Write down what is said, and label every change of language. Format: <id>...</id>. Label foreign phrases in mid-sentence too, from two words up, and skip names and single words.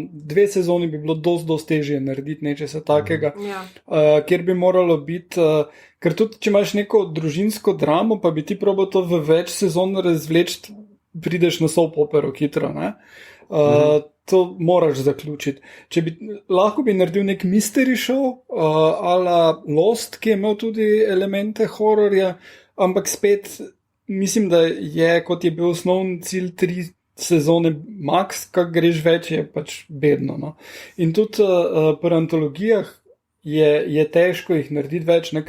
<sl>2 sezoni bi bilo dosti težje narediti nečesa takega, kjer bi moralo biti, ker tudi, če imaš neko družinsko dramo, pa bi ti probal to v več sezon razvleči, prideš na</sl> <en>soap opero</en> <sl>hitro, ne? To moraš zaključiti. Lahko bi naredil nek</sl> <en>mystery show,</en> <sl>ala Lost, ki je imel tudi elemente hororja, ampak spet mislim, da je, kot je bil osnovni cilj 3 sezone max, kak greš več, je pač bedno. No? In tudi pri antologijah je težko jih narediti več, ne?</sl>